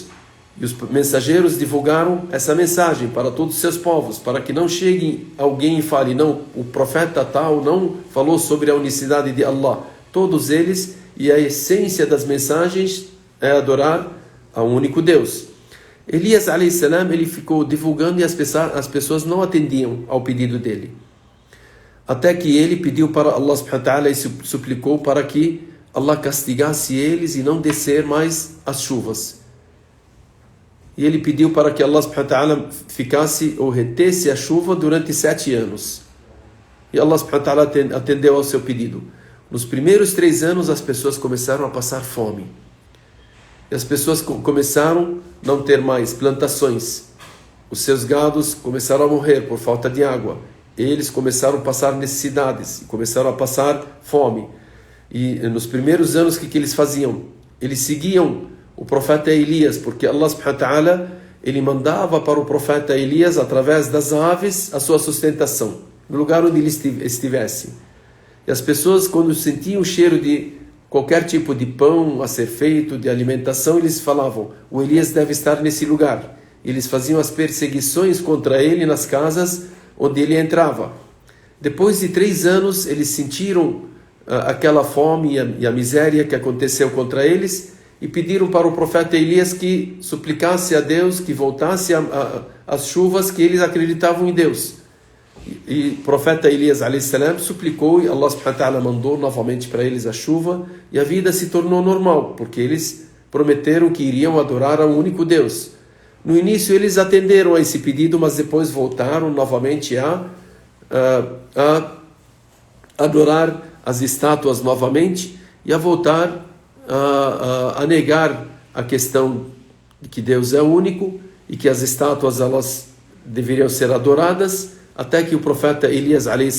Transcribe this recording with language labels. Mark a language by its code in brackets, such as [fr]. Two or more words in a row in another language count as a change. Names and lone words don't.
[pt] E os mensageiros divulgaram essa mensagem para todos os seus povos, para que não chegue alguém e fale: não, o profeta tal não falou sobre a unicidade de Allah. Todos eles, e a essência das mensagens é adorar ao único Deus. [ar] Elias عليه السلام, [pt] ele ficou divulgando e as pessoas não atendiam ao pedido dele. Até que ele pediu para Allah [ar] سبحانه وتعالى [pt] e suplicou para que Allah castigasse eles e não descer mais as chuvas. e ele pediu para que Allah [ar] سبحانه وتعالى [pt] ficasse ou retesse a chuva durante 7 anos. E Allah [ar] سبحانه وتعالى [pt] atendeu ao seu pedido. Nos primeiros 3 anos as pessoas começaram a passar fome. E as pessoas começaram a não ter mais plantações. Os seus gados começaram a morrer por falta de água. Eles começaram a passar necessidades, começaram a passar fome. E nos primeiros anos, o que eles faziam? Eles seguiam o profeta Elias, porque Allah [ar] سبحانه وتعالى, [pt] ele mandava para o profeta Elias, através das aves, a sua sustentação, no lugar onde ele estivesse. E as pessoas, quando sentiam o cheiro de qualquer tipo de pão a ser feito, de alimentação, eles falavam, o Elias deve estar nesse lugar. Eles faziam as perseguições contra ele nas casas onde ele entrava. Depois de 3 anos, eles sentiram aquela fome e a miséria que aconteceu contra eles e pediram para o profeta Elias que suplicasse a Deus que voltasse as chuvas, que eles acreditavam em Deus. E o profeta Elias a.s. suplicou e Allah [ar] سبحانه وتعالى [pt] mandou novamente para eles a chuva e a vida se tornou normal, porque eles prometeram que iriam adorar ao único Deus. No início eles atenderam a esse pedido, mas depois voltaram novamente a adorar as estátuas novamente e a voltar a negar a questão de que Deus é único e que as estátuas elas deveriam ser adoradas, até que o profeta Elias a.s.